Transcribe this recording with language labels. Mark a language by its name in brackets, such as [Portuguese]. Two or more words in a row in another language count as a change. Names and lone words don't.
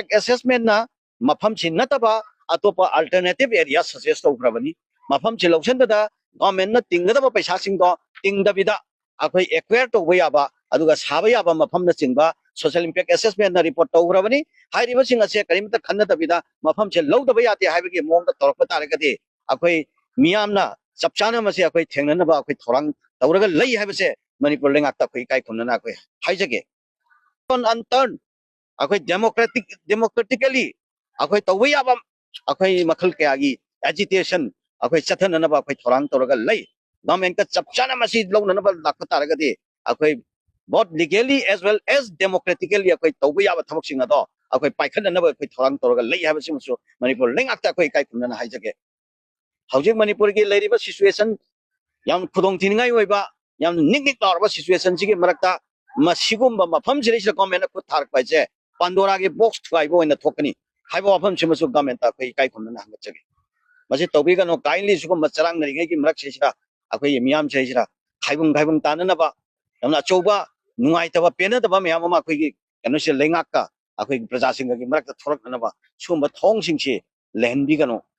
[Manipuri] ꯑꯦꯁꯦꯁꯃꯦꯟꯠꯅ ꯃꯐꯝꯁꯤ ꯅꯠꯇꯕ ꯑꯇꯣꯞꯄ [English] alternative area [Manipuri] ꯁꯖꯦꯁ ꯇꯧꯈ꯭ꯔꯕꯅꯤ ꯃꯐꯝꯁꯤ ꯂꯧꯁꯤꯟꯕꯗ ꯒꯚꯔꯟꯃꯦꯟꯠꯅ ꯇꯤꯡꯒꯗꯕ ꯄꯩꯁꯥꯁꯤꯡꯗꯣ ꯇꯤꯡꯗꯕꯤꯗ ꯑꯩꯈꯣꯏ ꯑꯦꯀ꯭ꯋꯦꯌꯔ ꯇꯧꯕ ꯌꯥꯕ ꯑꯗꯨꯒ ꯁꯥꯕ ꯌꯥꯕ ꯃꯐꯝꯅꯆꯤꯡꯕ [English] social impact assessmentna [Manipuri] ꯔꯤꯄꯣꯔꯠ ꯇꯧꯈ꯭ꯔꯕꯅꯤ ꯍꯥꯏꯔꯤꯕꯁꯤꯡ ꯑꯁꯦ ꯀꯔꯤꯃꯠꯇ ꯈꯟꯅꯗꯕꯤꯗ ꯃꯐꯝꯁꯦ ꯂꯧꯗꯕ ꯌꯥꯗꯦ ꯍꯥꯏꯕꯒꯤ ꯃꯑꯣꯡꯗ ꯇꯧꯔꯛꯄ ꯇꯥꯔꯒꯗꯤ ꯑꯩꯈꯣই ꯃꯤꯌꯥꯝꯅ ꯆꯞ ꯆꯥꯅ ꯃꯁꯤ ꯑꯩꯈꯣꯏ ꯊꯦꯡꯅꯅꯕ ꯑꯩꯈꯣꯏ ꯊꯧꯔꯥꯡ ꯇꯧꯔꯒ ꯂꯩ ꯍꯥꯏꯕꯁꯦ ꯃꯅꯤꯄꯨꯔ ꯂꯩꯉꯥꯛꯇ ꯑꯩꯈꯣꯏ ꯏꯀꯥꯏ ꯈꯨꯝꯅꯅ ꯑꯩꯈꯣꯏ ꯍꯥꯏꯖꯒꯦ ꯑꯟꯇꯔꯟ ꯑꯩꯈꯣꯏ ꯗꯦꯃꯣꯀ꯭ꯔꯦꯇꯤꯀꯦꯜꯂꯤ ꯑꯩꯈꯣꯏ ꯇꯧꯕ ꯌꯥꯕ ꯑꯩꯈꯣꯏ ꯃꯈꯜ ꯀꯌꯥꯒꯤ ꯑꯦꯖꯤꯇꯦꯁꯟ ꯑꯩꯈꯣꯏ ꯆꯠꯊꯅꯅꯕ ꯑꯩꯈꯣꯏ ꯊꯧꯔꯥꯡ ꯇꯧꯔꯒ ꯂꯩ ꯒꯚꯔꯟꯃꯦꯟꯠꯀ ꯆꯞ ꯆꯥꯅ ꯃꯁꯤ ꯂꯧꯅꯅꯕ ꯂꯥꯛꯄ ꯇꯥꯔꯒꯗꯤ ꯑꯩꯈꯣꯏ [English] both legally as well as democratically [Manipuri] ꯑꯩꯈꯣꯏ ꯇꯧꯕ ꯌꯥꯕ ꯊꯕꯛꯁꯤꯡ ꯑꯗꯣ ꯑꯩꯈꯣꯏ ꯄꯥꯏꯈꯠꯅꯅꯕ ꯑꯩꯈꯣꯏ ꯊꯧꯔꯥꯡ ꯇꯧꯔꯒ ꯂꯩ ꯍꯥꯏꯕꯁꯤꯃꯁꯨ ꯃꯅꯤꯄꯨꯔ ꯂꯩꯉꯥꯛꯇ ꯑꯩꯈꯣꯏ ꯏꯀꯥꯏ ꯈꯨꯝꯅꯅ ꯍꯥꯏꯖꯒꯦ ꯍꯧꯖꯤꯛ ꯃꯅꯤꯄꯨꯔꯒꯤ ꯂꯩꯔꯤꯕ ꯁꯤꯆꯨꯋꯦꯁꯟ ꯌꯥꯝ ꯈꯨꯗꯣꯡꯊꯤꯅꯤꯡꯉꯥꯏ ꯑꯣꯏꯕ ꯌꯥꯝ ꯅꯤꯛ ꯅꯤꯛ ꯂꯥꯎꯔꯕ ꯁꯤꯆꯨꯋꯦꯁꯟꯁꯤꯒꯤ ꯃꯔꯛꯇ ꯃꯁꯤꯒꯨꯝꯕ ꯃꯐꯝꯁꯤꯗꯩꯁꯤꯗ ꯒꯚꯔꯟꯃꯦꯟꯠꯅ ꯈꯨꯠ ꯊꯥꯔꯛꯄ ꯍꯥꯏꯁꯦ ꯄꯥꯟꯗꯣꯔꯥꯒꯤ ꯕꯣꯛꯁ ꯊꯨꯒꯥꯏꯕ ꯑꯣꯏꯅ ꯊꯣꯛꯀꯅꯤ ꯍꯥꯏꯕ ꯋꯥꯐꯝꯁꯤꯃꯁꯨ ꯒꯚꯔꯟꯃꯦꯟꯠꯇ ꯑꯩꯈꯣꯏ ꯏꯀꯥꯏ ꯈꯨꯝꯅꯅ ꯍꯪꯒꯠꯆꯒꯦ ꯃꯁꯤ ꯇꯧꯕꯤꯒꯅꯨ ꯀꯥꯏꯟꯂꯤ ꯁꯤꯒꯨꯝꯕ ꯆꯔꯥꯡꯅꯔꯤꯉꯩꯒꯤ ꯃꯔꯛꯁꯤꯗ ꯑꯩꯈꯣꯏꯒꯤ ꯃꯤꯌꯥꯝꯁꯤꯗ ꯈꯥꯏꯕꯨꯡ ꯇꯥꯅꯅꯕ ꯌꯥꯝꯅ ꯑꯆꯧꯕ ꯅꯨꯡꯉꯥꯏꯇꯕ ꯄꯦꯟꯅꯗꯕ ꯃꯌꯥꯝ ꯑꯃ ꯑꯩꯈꯣꯏꯒꯤ ꯀꯩꯅꯣꯁꯦ ꯂꯩꯉꯥꯛꯀ ꯑꯩꯈꯣꯏꯒꯤ ꯄ꯭ꯔꯖꯥꯁꯤꯡꯒꯤ ꯃꯔꯛꯇ ꯊꯣꯔꯛꯅꯅꯕ ꯁꯤꯒꯨꯝꯕ ꯊꯧꯑꯣꯡꯁꯤꯡꯁꯤ ꯂꯩꯍꯟꯕꯤꯒꯅꯨ